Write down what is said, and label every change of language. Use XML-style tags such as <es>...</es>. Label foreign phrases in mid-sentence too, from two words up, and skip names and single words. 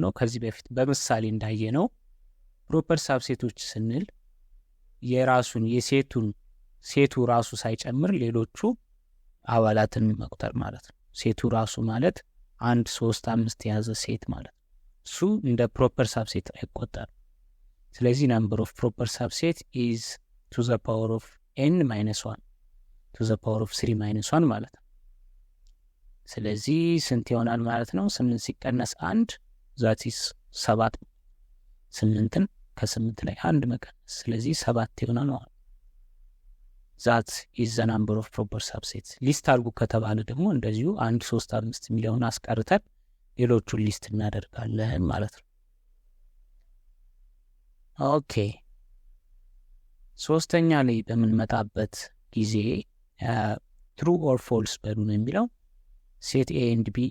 <am>ከዚህ በፊት በምሳሌ እንዳየ ነው</am> <en>proper subsets</en> <am>ስንል የራሱን ሴቱ ራሱ ሳይጨምር ሌሎቹ አባላትን መቁጠር ማለት ነው። ሴቱ ራሱ ማለት 1 3 5 የያዘ ሴት ማለት ነው። እሱ እንደ</am> <en>proper subset</en> <am>አይቆጠርም። ስለዚህ</am> <en>number of proper subset is to the power of n minus 1 to the power of 3 minus 1</en> <am>ማለት ነው። ስለዚህ ስንት ይሆናል ማለት ነው? 8 ሲቀነስ 1</am> <en>that is 7።</en> <am>8ን ከ8 ላይ 1 መቀነስ፣ ስለዚህ 7 ይሆናል ማለት ነው።</am> <en>that is the number of proper subsets።</en> <am>ሊስት አድርጉ ከተባለ ደግሞ እንደዚሁ 1 3 5 የሚለውን አስቀርተን ሌሎቹን ሊስት እናደርጋለን ማለት ነው። ኦኬ ሶስተኛ ላይ በምንመጣበት ጊዜ</am> <en>true or false</en> <am>በሉ ነው የሚለው።</am> <en>set A and B</en>